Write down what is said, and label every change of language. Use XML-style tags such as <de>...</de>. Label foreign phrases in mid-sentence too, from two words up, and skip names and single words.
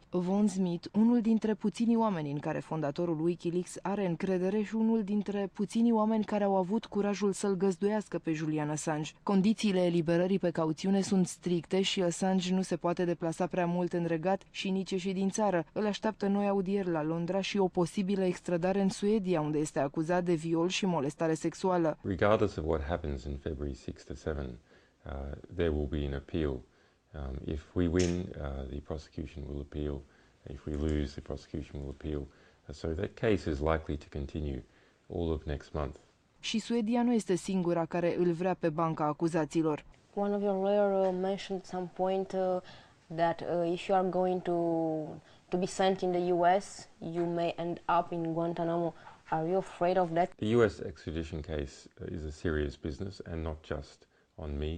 <ro>Von Smith, unul dintre puținii oameni în care fondatorul WikiLeaks are încredere și unul dintre puținii oameni care au avut curajul să-l găzduiască pe Julian Assange. Condițiile eliberării pe cauțiune sunt stricte și Assange nu se poate deplasa prea mult în regat și nici ieși din țară. Îl așteaptă noi audieri la Londra și o posibilă extradare în Suedia, unde este acuzat de viol și molestare sexuală.</ro> <en>Regardless of what happens in February 6 to 7, there will be an appeal. If we win, the prosecution will appeal. If we lose, the prosecution will appeal. So that case is likely to continue all of next month.</en> <ro>Și Suedia nu este singura care îl vrea pe banca acuzaților.</ro> <en>One of your lawyer mentioned at some point that if you are going to be sent in the US, you may end up in Guantanamo. Are you afraid of that? The US extradition case is a serious business, and not just on me.</en>